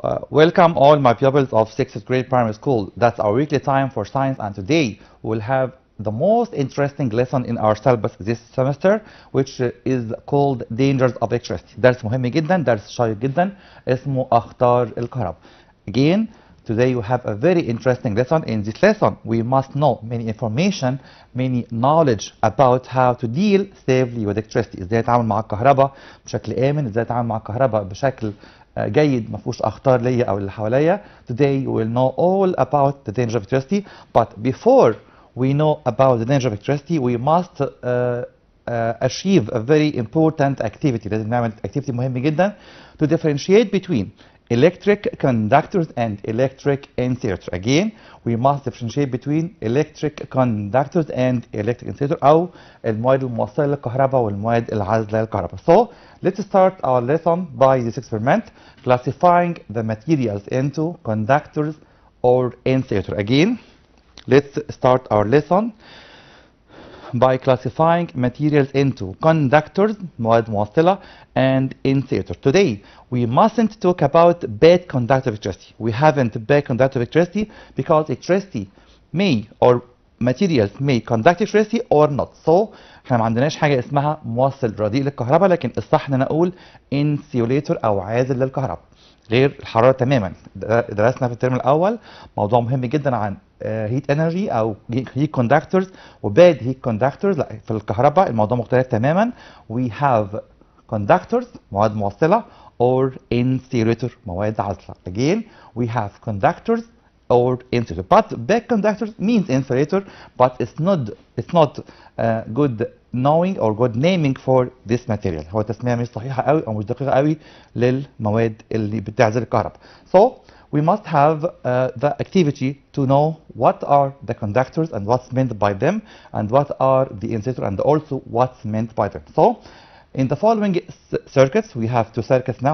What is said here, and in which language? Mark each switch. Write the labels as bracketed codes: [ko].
[en] Welcome all my pupils of 6th grade primary school. That's our weekly time for science, and today we'll have the most interesting lesson in our syllabus this semester, which is called dangers of electricity. [ar] درس مهم جدا، درس شيق جدا اسمه أخطار الكهرباء. [en] Again, today we have a very interesting lesson. In this lesson, we must know many information, many knowledge about how to deal safely with electricity. [ar] ازاي اتعامل مع الكهرباء بشكل آمن، ازاي اتعامل مع الكهرباء بشكل جيد ما فيهوش اخطار ليا او اللي حواليا. [en] Today we will know all about the danger of electricity, but before we know about the danger of electricity we must achieve a very important activity. [ar] لازم نعمل activity مهم جدا [en] to differentiate between electric conductors and electric insulators. Again, we must differentiate between electric conductors and electric insulator [ar] أو المواد الموصلة للكهرباء والمواد العازلة للكهرباء. [en] So let's start our lesson by this experiment, classifying the materials into conductors or insulators. Again, let's start our lesson by classifying materials into conductors, [ar] مواد موصلة, [en] and insulators. Today, we mustn't talk about bad conductive electricity. We haven't bad conductive electricity because electricity may or materials may conduct electricity or not. [ar] So احنا ما عندناش حاجة اسمها موصل رديء للكهرباء، لكن الصح ان نقول insulator او عازل للكهرباء. غير الحرارة تماما. درسنا في الترم الأول موضوع مهم جدا عن [en] heat energy [ar] أو [en] heat conductors [ar] و [en] bad heat conductors. [ar] لا، في الكهرباء الموضوع مختلف تماما. [en] We have conductors [ar] مواد موصلة [en] or insulator [ar] مواد عازلة. [en] Again, we have conductors or insulator. But bad conductors means insulator, but it's not good knowing or good naming for this material. [ar] هو تسمية مش صحيحة قوي أو مش دقيقة قوي للمواد اللي بتعزل الكهرباء. [en] So we must have the activity to know what are the conductors and what's meant by them, and what are the insulator and also what's meant by them. So in the following circuits, we have two circuits now.